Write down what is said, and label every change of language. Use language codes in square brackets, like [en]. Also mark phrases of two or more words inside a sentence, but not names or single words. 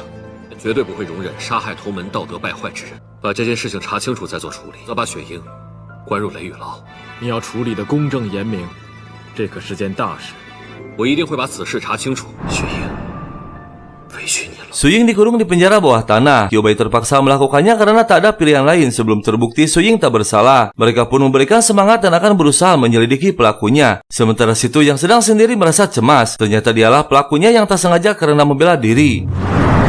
[zh] 绝对不会容忍杀害同门、道德败坏之人。把这件事情查清楚再做处理，要把雪鹰关入雷雨牢。你要处理的公正严明，这可是件大事。我一定会把此事查清楚。雪鹰，委屈你了。 [id] Su Ying dikurung di penjara bawah tanah. Kyuubai terpaksa melakukannya karena tak ada pilihan lain sebelum terbukti Su Ying tak bersalah. Mereka pun memberikan semangat dan akan berusaha menyelidiki pelakunya. Sementara Situ yang sedang sendiri merasa cemas. Ternyata dialah pelakunya yang tak sengaja karena membela diri.